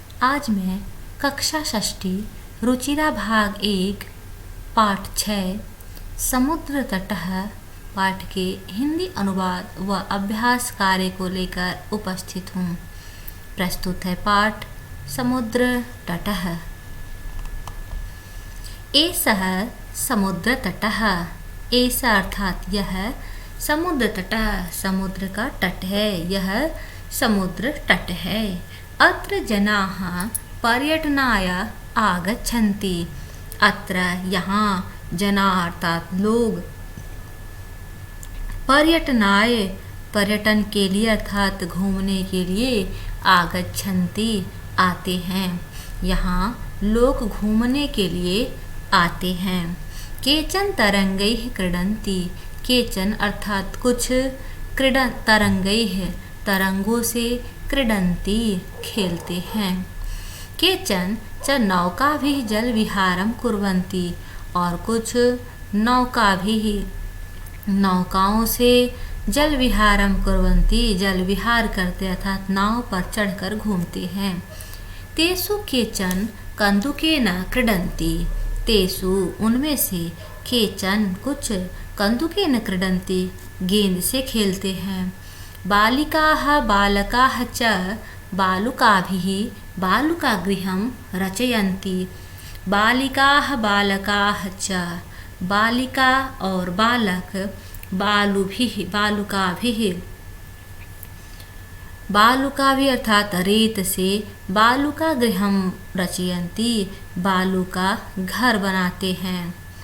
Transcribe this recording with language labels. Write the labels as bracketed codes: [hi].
[hi] आज मैं कक्षा षष्ठी रुचिरा भाग 1 पाठ 6 समुद्र तटः पाठ के हिंदी अनुवाद व अभ्यास कार्य को लेकर उपस्थित हूँ। प्रस्तुत है पाठ समुद्र तटः। [sa] एषः समुद्र तटः। [hi] ऐसा अर्थात यह समुद्र तटः, समुद्र का तट है। यह समुद्र तट है। [sa] अत्र जनाः पर्यटनाय आगच्छन्ति। [hi] अत्र यहाँ जनाः अर्थात लोग पर्यटनाय पर्यटन के लिए अर्थात घूमने के लिए आगच्छन्ति आते हैं। यहाँ लोग घूमने के लिए आते हैं। [sa] केचन तरंगैः क्रीडन्ति। [hi] केचन अर्थात कुछ तरंगैः तरंगों से क्रीडन्ति खेलते हैं। [sa] केचन च नौकाभिः जलविहारं कुर्वन्ति [hi] और कुछ नौकाओं से जलविहारं कुर्वन्ति जल विहार करते अर्थात नाव पर चढ़कर घूमते हैं। [sa] तेषु केचन कन्दुकेन क्रीडन्ति। [hi] तेषु उनमें से केचन कुछ कन्दुकेन क्रीडन्ति गेंद से खेलते हैं। [sa] बालिकाः बालकाः च बालुकाभिः बालुकागृहं रचयन्ति। [hi] बालिकाः बालकाः च बालिका और बालक बालुका भी अर्थात रेत से बालुका गृहं रचयन्ति बालुका घर बनाते हैं।